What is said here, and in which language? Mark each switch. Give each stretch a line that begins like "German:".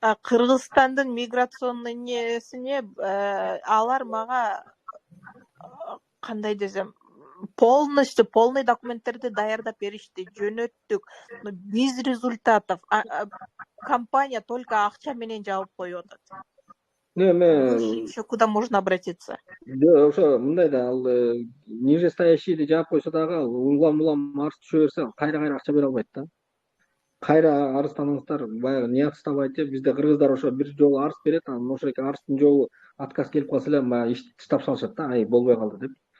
Kyrgyz: Кыргызстандын миграционный несине алар мага кандай десем, полный документтерди даярдап беришти, жөнөттүк,
Russian: без результатов. Компания только
Kyrgyz: акча менен жаап коюп атат.
Russian: Еще куда можно обратиться?
Kyrgyz: Ошо мындай да, ал ниже стоящийди жаап койсо дагы, ал улам арыз түшө берсе, кайра акча бере албайт да. Кайра арызданыңыздар, баягы неяк табайт деп, бизде кыргыздар ошо бир жолу арыз берет, анан ошол эки арыздын жолу отказ келип калса эле, баягы ишти таштап салышат да, ай болбой калды деп.